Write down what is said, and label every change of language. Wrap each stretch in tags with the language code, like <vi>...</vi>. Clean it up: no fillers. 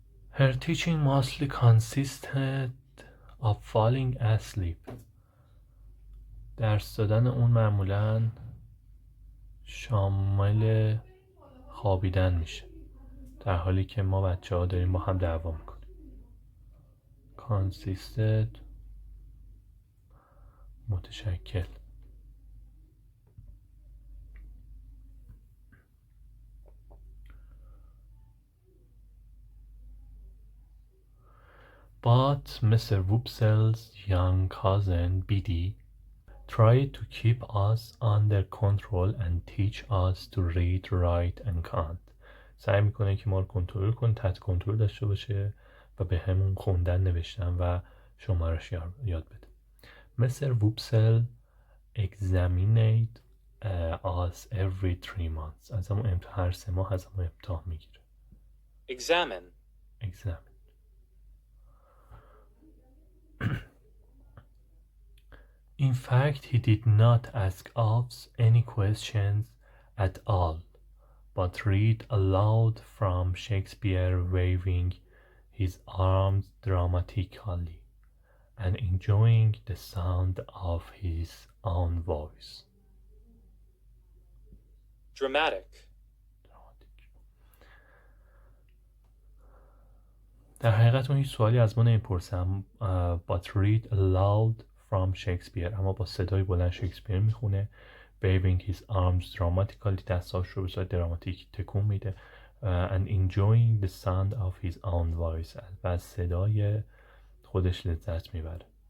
<en>Her teaching mostly consisted of falling asleep.</en> <fa>درس دادن اون معمولاً شامل خوابیدن میشه، در حالی که ما بچه ها داریم با هم دعوا میکنیم.</fa> <en>consisted متشکل. But Mr. Wupsel's young cousin Biddy tried to keep us under control and teach us to read, write and count.</en> <fa>سعی میکنه که ما رو کنترل کنه، تحت کنترل داشته باشه و به همون خوندن، نوشتن و شمارش یاد بده.</fa> <en>Mr. Wupsel examined us every 3 months.</en> <fa>از همون هر 3 ماه از همون امتحان میگیره.</fa> <en>Examine. In fact, he did not ask us any questions at all, but read aloud from Shakespeare, waving his arms dramatically and enjoying the sound of his own voice. Dramatic.</en> <fa>در حقیقت اون هیچ سوالی از ما نمیپرسم.</fa> <en>But read aloud from Shakespeare،</en> <fa>اما با صدای بلند شکسپیر میخونه.</fa> <en>Waving his arms dramatically،</en> <fa>دستاش رو به صورت دراماتیک تکون میده.</fa> <en>And enjoying the sound of his own voice،</en> <fa>و از صدای خودش لذت میبره.</fa>